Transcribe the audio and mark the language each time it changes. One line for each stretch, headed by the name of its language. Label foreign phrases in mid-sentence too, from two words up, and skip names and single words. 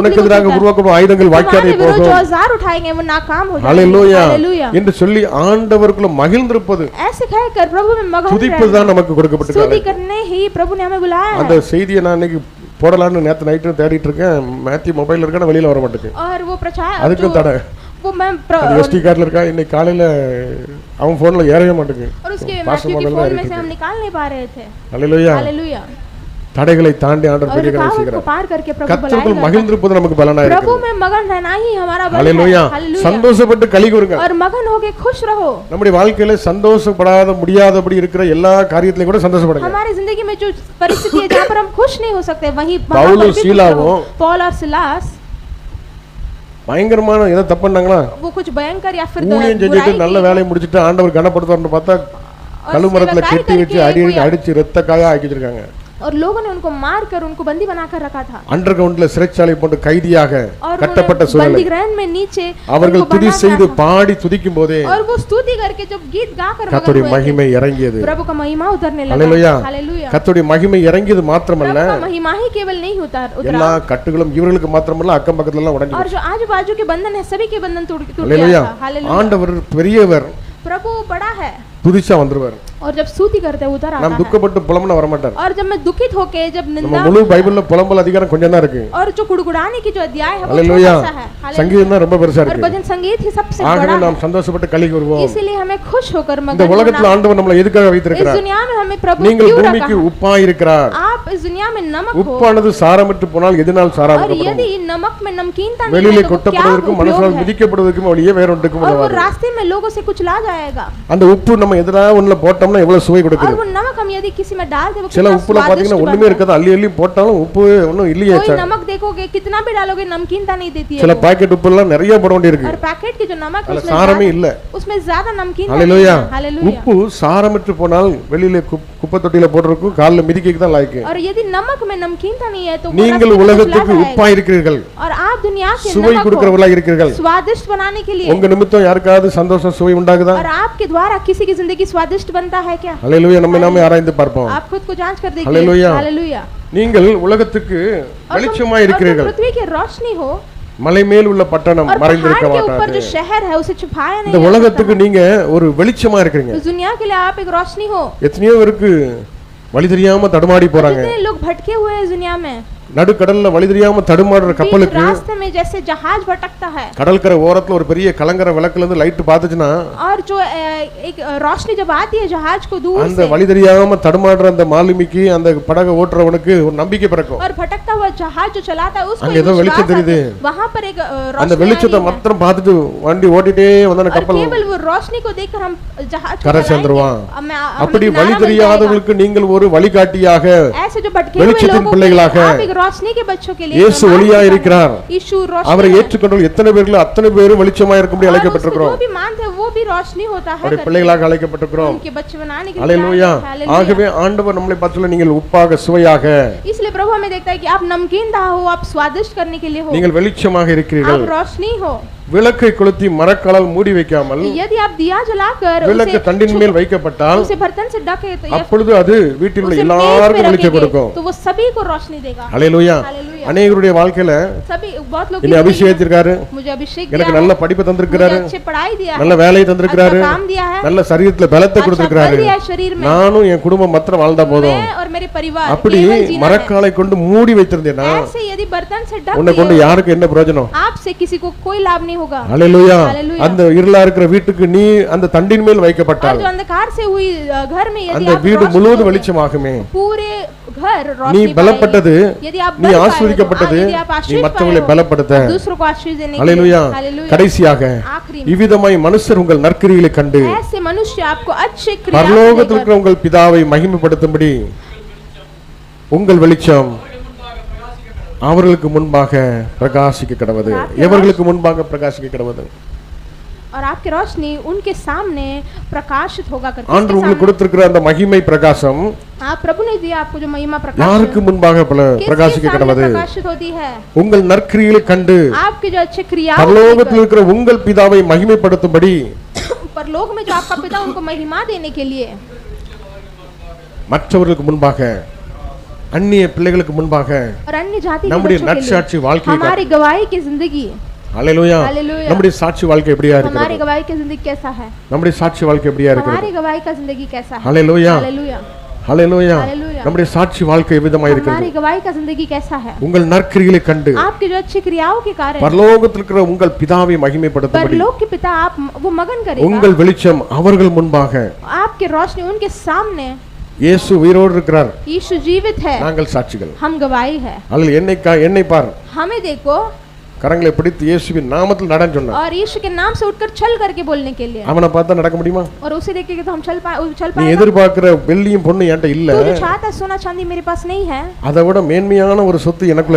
Tamil: உனக்கு
Hindi: को
Tamil: எதிராக
Hindi: छूता है।
Tamil: உருவாக்கப்படும் ஆயுதங்கள் வாய்க்காதே
Hindi: तुम्हारे विरोध जो
Tamil: போகும்
Hindi: औजार उठाएंगे वो नाकाम हो जाएंगे।
Tamil: ஹalleluya
Hindi: हालेलुया।
Tamil: என்று சொல்லி ஆண்டவருக்குள்ள மகிழ்ந்திருப்பது
Hindi: ऐसे कहकर प्रभु में मगन
Tamil: துதிப்பது தான் நமக்கு
Hindi: स्तुति
Tamil: கொடுக்கப்பட்டிருக்கிறது।
Hindi: करने ही प्रभु ने हमें बुलाया
Tamil: அந்த
Hindi: है।
Tamil: செய்தியை நான் இன்னைக்கு போடலாம்னு நேத்து நைட்டு தேடிட்டு இருக்கேன், மேத்யூ மொபைல்ல இருக்கா, வெளியில வர மாட்டேங்குது,
Hindi: और वो प्रचार
Tamil: அதுக்கும் தடை।
Hindi: वो मैं
Tamil: அது
English: SD cardல
Tamil: இருக்கா, இன்னைக்கு காலையில அவன் போன்ல ஏறவே மாட்டேங்குது,
Hindi: और उसके
Tamil: பாஸ்டர்
Hindi: मैथ्यू के
Tamil: மொபைல்ல
Hindi: फोन में से
Tamil: இருக்கு।
Hindi: हम निकाल नहीं पा रहे थे।
Tamil: ஹalleluya।
Hindi: हालेलुया।
Tamil: தடைகளை தாண்டி ஆண்டவர்
Hindi: और
Tamil: பெரிய காரியம்
Hindi: रुकावट को
Tamil: செய்கிறார்.
Hindi: पार करके प्रभु
Tamil: கர்த்தருக்குள்
Hindi: बुलाएगा।
Tamil: மகிழ்ந்திருப்பது நமக்கு பலனா
Hindi: प्रभु
Tamil: இருக்கு.
Hindi: में मगन रहना ही हमारा बल है।
Tamil: ஹalleluya.
Hindi: हालेलुया।
Tamil: சந்தோஷப்பட்டு களி கூறுங்க.
Hindi: और मगन होके खुश रहो।
Tamil: நம்முடைய வாழ்க்கையில சந்தோஷப்படாத முடியாதபடி இருக்கிற எல்லா காரியத்திலையும் கூட சந்தோஷப்படுங்க.
Hindi: हमारी जिंदगी में जो परिस्थिति है जहाँ पर हम खुश नहीं हो सकते वहीं
Tamil: பவுலும் சீலாவும்
Hindi: पौल और सिलास
Tamil: பயங்கரமான ஏதோ தப்பு பண்ணாங்களா?
Hindi: वो कुछ भयंकर या फिर
Tamil: ஊழியம் செஞ்சுட்டு நல்ல வேலையை முடிச்சிட்டு ஆண்டவர் கனப்படுத்துவார்னு பார்த்தா கழுமரத்துல கெட்டி வச்சு அடிச்சு ரத்த காயா ஆக்கி வச்சிருக்காங்க.
Hindi: और लोगों ने उनको मारकर उनको बंदी बनाकर रखा था।
English: under groundல
Tamil: சிறைச்சாலை போட்டு கைதியாக கட்டப்பட்ட சூழல்.
Hindi: बंदी गृह में नीचे
Tamil: அவர்கள் துதி செய்து பாடி துதிக்கும் போதே
Hindi: और वो स्तुति करके जब गीत गाकर
Tamil: கர்த்தருடைய மகிமை இறங்கியது.
Hindi: प्रभु का महिमा उतरने लगा। हालेलुया। हालेलुया।
Tamil: கர்த்தருடைய மகிமை இறங்கியது மாத்திரமல்ல
Hindi: प्रभु का महिमा ही केवल नहीं उतरा
Tamil: எல்லா கட்டுகளும் இவர்களுக்கு மாத்திரமல்ல அக்கம் பக்கத்துல எல்லாம் உடைஞ்சு
Hindi: और जो आजू बाजू के बंधन है सभी के बंधन टूट गया हालेलुया। था। हालेलुया।
Tamil: ஆண்டவர் பெரியவர்,
Hindi: प्रभु बड़ा है
Tamil: துதிச்சா வந்துருவார்.
Hindi: और जब स्तुति करते हैं उतर आता
Tamil: நாம்
Hindi: है।
Tamil: துக்கப்பட்டு புலம்பன வர மாட்டார்.
Hindi: और जब मैं दुखित होके जब
Tamil: நம்ம
Hindi: निंदा
Tamil: முழு பைபிள்ல புலம்பல் அதிகாரம் கொஞ்சம் தான் இருக்கு.
Hindi: और जो गुड़गुड़ाने की जो अध्याय है वो हालेलुया। छोटा सा है। हालेलुया।
Tamil: சங்கீதம் தான் ரொம்ப பெருசா
Hindi: और
Tamil: இருக்கு.
Hindi: भजन संगीत ही सबसे
Tamil: ஆகவே
Hindi: बड़ा
Tamil: நாம்
Hindi: है।
Tamil: சந்தோஷப்பட்டு களி கூறுவோம்.
Hindi: इसीलिए हमें खुश होकर
Tamil: இந்த
Hindi: मगन
Tamil: உலகத்துல
Hindi: होना।
Tamil: ஆண்டவர் நம்மளை எதுக்காக
Hindi: इस
Tamil: வைத்திருக்கிறார்?
Hindi: दुनिया में हमें प्रभु
Tamil: நீங்கள்
Hindi: क्यों
Tamil: பூமிக்கு
Hindi: रखा?
Tamil: உப்பாய் இருக்கிறார்.
Hindi: आप इस दुनिया में नमक हो
Tamil: உப்பானது சாரமற்று போனால் எதனால்
Hindi: और
Tamil: சாராமப்படும்?
Hindi: यदि नमक में नमकीनता नहीं
Tamil: வெளியிலே
Hindi: है तो वो क्या
Tamil: கொட்டப்படுவதற்கும்
Hindi: उपयोग
Tamil: மனசால்
Hindi: है?
Tamil: மிதிக்கப்படுவதற்கும் வழியே வேற ஒன்றுக்கும்
Hindi: और वो
Tamil: உதவாது.
Hindi: रास्ते में लोगों से कुछ ला जाएगा।
Tamil: அந்த உப்பு நம்ம எதனா ஒண்ணுல போட்டோம்னா எவ்வளவு சுவை
Hindi: और
Tamil: கொடுக்குது.
Hindi: वो नमक हम यदि किसी में डाल दे वो
Tamil: சில
Hindi: कितना
Tamil: உப்புல
Hindi: स्वादिष्ट
Tamil: பாத்தீங்கன்னா ஒண்ணுமே
Hindi: बनता है।
Tamil: இருக்காது, அள்ளி அள்ளி போட்டாலும் உப்பு ஒண்ணும் இல்லையே.
Hindi: कोई नमक देखोगे कितना भी डालोगे नमकीनता नहीं देती है
Tamil: சில
Hindi: वो।
Tamil: பாக்கெட் உப்பு எல்லாம் நிறைய போட வேண்டியிருக்கு.
Hindi: और पैकेट की जो नमक है
Tamil: அதுல
Hindi: उसमें
Tamil: சாரமே இல்ல.
Hindi: उसमें ज्यादा नमकीन
Tamil: ஹalleluya.
Hindi: हालेलुया।
Tamil: உப்பு சாரமற்று போனால் வெளியில குப்பை தொட்டியில போடுறதுக்கு கால்ல மிதிக்கிறதுக்கு தான் லாய்க்கு.
Hindi: और यदि नमक में नमकीनता नहीं है तो वो
Tamil: நீங்கள்
Hindi: रास्ते में कुछ ला
Tamil: உலகத்துக்கு
Hindi: जाएगा।
Tamil: உப்பாய் இருக்கிறீர்கள்,
Hindi: और आप दुनिया के
Tamil: சுவை
Hindi: नमक
Tamil: கொடுக்கிறவர்களாக இருக்கிறீர்கள்.
Hindi: को स्वादिष्ट बनाने के लिए
Tamil: உங்க நிமித்தம் யாருக்காவது சந்தோஷம் சுவை உண்டாகுதா?
Hindi: और आपके द्वारा किसी की जिंदगी स्वादिष्ट बनता है क्या?
Tamil: ஹalleluya. நம்ம நாமே ஆராய்ந்து பார்ப்போம்.
Hindi: आप खुद को जांच कर देखिए। हालेलुया। हालेलुया।
Tamil: நீங்கள் உலகத்துக்கு வெளிச்சமாய் இருக்கிறீர்கள்.
Hindi: पृथ्वी की रोशनी हो
Tamil: மலை மேல் உள்ள பட்டணம்
Hindi: और
Tamil: மறைந்திருக்க
Hindi: पहाड़ के ऊपर
Tamil: மாட்டாது.
Hindi: जो शहर है उसे छुपाया नहीं
Tamil: இந்த
Hindi: जा
Tamil: உலகத்துக்கு
Hindi: सकता।
Tamil: நீங்க ஒரு வெளிச்சமா இருக்கீங்க.
Hindi: इस दुनिया के लिए आप एक रोशनी हो।
Tamil: எத்தனையோ பேருக்கு வழி தெரியாம தடுமாடி போறாங்க.
Hindi: कितने लोग भटके हुए हैं इस दुनिया में।
Tamil: நடுக்கடல்ல வழி தெரியாம தடுமாடுற
Hindi: बीच
Tamil: கப்பலுக்கு
Hindi: रास्ते में जैसे जहाज भटकता है
Tamil: கடற்கரை ஓரத்துல ஒரு பெரிய கலங்கர விளக்குல இருந்து லைட் பாத்துச்சுன்னா
Hindi: और जो एक रोशनी जब आती है जहाज को दूर
Tamil: அந்த
Hindi: से
Tamil: வழி தெரியாம தடுமாடுற அந்த மாலுமிக்கு அந்த படகை ஓட்டுறவனுக்கு ஒரு நம்பிக்கை பிறக்கும்.
Hindi: और भटकता हुआ जहाज जो चलाता है उसको
Tamil: அங்க
Hindi: एक
Tamil: ஏதோ
Hindi: विश्वास
Tamil: வெளிச்சம்
Hindi: आता है।
Tamil: தெரியுது.
Hindi: वहां पर एक
Tamil: அந்த
Hindi: रोशनी आ
Tamil: வெளிச்சத்தை
Hindi: रही है।
Tamil: மாத்திரம் பார்த்துட்டு வண்டி ஓட்டிட்டே வந்தான
Hindi: और
Tamil: கப்பல்
Hindi: केवल वो रोशनी को देखकर हम जहाज को
Tamil: கரை
Hindi: चलाएंगे।
Tamil: சேர்ந்துருவான்.
Hindi: हमें
Tamil: அப்படி
Hindi: किनारा
Tamil: வழி
Hindi: मिल जाएगा।
Tamil: தெரியாதவர்களுக்கு நீங்கள் ஒரு வழிகாட்டியாக,
Hindi: ऐसे जो भटके हुए
Tamil: வெளிச்சத்தின்
Hindi: लोगों के
Tamil: பிள்ளைகளாக,
Hindi: लिए आप एक रोशनी के बच्चों के लिए
Tamil: இயேசு
Hindi: प्रमाण
Tamil: ஒளியா
Hindi: दिखाना।
Tamil: இருக்கிறார்.
Hindi: यीशु रोशनी
Tamil: அவரை
Hindi: है।
Tamil: ஏற்றுக்கொண்டவர்கள் எத்தனை பேர்கள் அத்தனை பேரும் வெளிச்சமா இருக்கும்படி
Hindi: और उसको
Tamil: அழைக்கப்பட்டிருக்கிறோம்.
Hindi: जो भी मानते हैं वो भी रोशनी होता है
Tamil: அவருடைய
Hindi: करके।
Tamil: பிள்ளைகளாக அழைக்கப்பட்டிருக்கிறோம்.
Hindi: उनके बच्चे बनाने के लिए
Tamil: ஹalleluya.
Hindi: आए हैं। हालेलुया।
Tamil: ஆகவே ஆண்டவர் நம்மளை பார்த்து நீங்கள் உப்பாக சுவையாக,
Hindi: इसलिए प्रभु हमें देखता है कि आप नमकीनदार हो, आप स्वादिष्ट करने के लिए हो,
Tamil: நீங்கள் வெளிச்சமாக இருக்கிறீர்கள்.
Hindi: आप रोशनी हो।
Tamil: விளக்கை கொளுத்தி மரக்கலால் மூடி வைக்காமல்
Hindi: यदि आप दिया जलाकर
Tamil: விளக்கு தண்டின் மேல் வைக்கப்பட்டால்
Hindi: उसे बर्तन से ढके तो या
Tamil: அப்பொழுது அது வீட்டில் உள்ள
Hindi: उसे मेज पे
Tamil: எல்லாருக்கும் வெளிச்சம்
Hindi: रखेंगे
Tamil: கொடுக்கும்.
Hindi: तो वो सभी को रोशनी देगा।
Tamil: ஹalleluya.
Hindi: हालेलुया।
Tamil: அநேகருடைய வாழ்க்கையில
Hindi: सभी बहुत लोग
Tamil: என்னை அபிஷேகித்திருக்காரு,
Hindi: मुझे अभिषेक
Tamil: எனக்கு
Hindi: दिया
Tamil: நல்ல
Hindi: है,
Tamil: படிப்பு
Hindi: मुझे
Tamil: தந்திருக்கிறாரு,
Hindi: अच्छी पढ़ाई दिया है,
Tamil: நல்ல வேலையை தந்திருக்கிறாரு,
Hindi: अच्छा काम दिया है,
Tamil: நல்ல சரீரத்துல பலத்தை
Hindi: अच्छा
Tamil: கொடுத்திருக்கிறாரு.
Hindi: बल दिया है शरीर में।
Tamil: நானும் என் குடும்பம் மாத்திரம் வாழ்ந்தா போதும்.
Hindi: मैं और मेरे परिवार
Tamil: அப்படி
Hindi: केवल जीना है।
Tamil: மரக்காலை கொண்டு மூடி வைத்திருந்தேனா
Hindi: ऐसे यदि बर्तन से ढक
Tamil: உன்னை கொண்டு
Hindi: दिए
Tamil: யாருக்கு என்ன பிரயோஜனம்?
Hindi: आपसे किसी को कोई लाभ नहीं होगा।
Tamil: ஹalleluya.
Hindi: हालेलुया।
Tamil: அந்த இருளா இருக்கிற வீட்டுக்கு நீ அந்த தண்டின் மேல்
Hindi: और
Tamil: வைக்கப்பட்டால்
Hindi: जो अंधकार से हुई घर में यदि
Tamil: அந்த
Hindi: आप
Tamil: வீடு
Hindi: रोशनी
Tamil: முழுவதும்
Hindi: दोगे,
Tamil: வெளிச்சமாகுமே.
Hindi: पूरे घर
Tamil: நீ
Hindi: रोशनी
Tamil: பலப்பட்டது,
Hindi: पाएगी। यदि आप
Tamil: நீ
Hindi: बल पाए हो,
Tamil: ஆசீர்வதிக்கப்பட்டது,
Hindi: यदि आप
Tamil: நீ
Hindi: आशीष
Tamil: மற்றவர்களை
Hindi: पाए हो,
Tamil: பலப்படுத்த.
Hindi: दूसरों को आशीष देने के
Tamil: ஹalleluya.
Hindi: लिए। हालेलुया।
Tamil: கடைசியாக
Hindi: आखिरी में
Tamil: இவ்விதமாய் மனுஷர் உங்கள் நற்கிரிகளை கண்டு
Hindi: ऐसे मनुष्य आपको अच्छे क्रिया
Tamil: பரலோகத்தில்
Hindi: देकर
Tamil: இருக்கிற உங்கள் பிதாவை மகிமைப்படுத்தும்படி உங்கள் வெளிச்சம் அவர்களுக்கு முன்பாக பிரகாசிக்க கடவது. எவர்களுக்கு முன்பாக பிரகாசிக்க கடவது?
Hindi: और आपकी रोशनी उनके सामने प्रकाशित होगा करके।
Tamil: ஆண்டவர் உங்களுக்கு கொடுத்திருக்கிற அந்த மகிமை பிரகாசம்
Hindi: आप प्रभु ने दिया आपको जो महिमा प्रकाश
Tamil: யாருக்கு முன்பாக பிரகாசிக்க கடவது?
Hindi: प्रकाशित होती है
Tamil: உங்கள் நற்கிரிகளை கண்டு
Hindi: आपके जो अच्छे क्रिया
Tamil: பரலோகத்தில் இருக்கிற உங்கள் பிதாவை மகிமைப்படுத்தும்படி
Hindi: परलोक में जो आपका पिता उनको महिमा देने के लिए
Tamil: மற்றவர்களுக்கு முன்பாக, அந்நிய பிள்ளைகளுக்கு முன்பாக
Hindi: और अन्य जाति के
Tamil: நம்முடைய
Hindi: बच्चों के
Tamil: நற்சாட்சி
Hindi: लिए
Tamil: வாழ்க்கையை
Hindi: हमारी गवाही की जिंदगी
Tamil: ஹalleluya.
Hindi: हालेलुया।
Tamil: நம்முடைய சாட்சி வாழ்க்கை எப்படியா
Hindi: हमारी
Tamil: இருக்கிறது?
Hindi: गवाही की जिंदगी कैसा है?
Tamil: நம்முடைய சாட்சி வாழ்க்கை எப்படியா இருக்கிறது?
Hindi: हमारी गवाही का जिंदगी कैसा है?
Tamil: ஹalleluya.
Hindi: हालेलुया।
Tamil: ஹalleluya.
Hindi: हालेलुया।
Tamil: நம்முடைய சாட்சி வாழ்க்கை எவ்விதமாக இருக்கிறது?
Hindi: हमारी गवाही का जिंदगी कैसा है?
Tamil: உங்கள் நற்கிரிகளை கண்டு
Hindi: आपकी जो अच्छी क्रियाओं के कारण
Tamil: பரலோகத்தில் இருக்கிற உங்கள் பிதாவை மகிமைப்படுத்தும்படி
Hindi: परलोक के पिता आप वो मगन करेगा।
Tamil: உங்கள் வெளிச்சம் அவர்கள் முன்பாக
Hindi: आपके रोशनी उनके सामने
Tamil: இயேசு உயிரோடு இருக்கிறார்,
Hindi: यीशु जीवित है,
Tamil: நாங்கள் சாட்சிகள்.
Hindi: हम गवाही है।
Tamil: அல்ல என்னை பார்,
Hindi: हमें देखो
Tamil: கரங்களை பிடித்து இயேசுவின் நாமத்தில் நடன்னு சொன்னார்.
Hindi: और यीशु के नाम से उठकर चल करके बोलने के लिए।
Tamil: அவனை பார்த்தா நடக்க முடியுமா?
Hindi: और उसे देखेंगे तो हम चल
Tamil: நீ
Hindi: पाएंगे।
Tamil: எதிர்பார்க்கிற வெள்ளியும் பொண்ணு என்கிட்ட இல்ல,
Hindi: तू जो चाहता है सोना चांदी मेरे पास नहीं है,
Tamil: அதை விட மேன்மையான ஒரு சொத்து எனக்குள்ள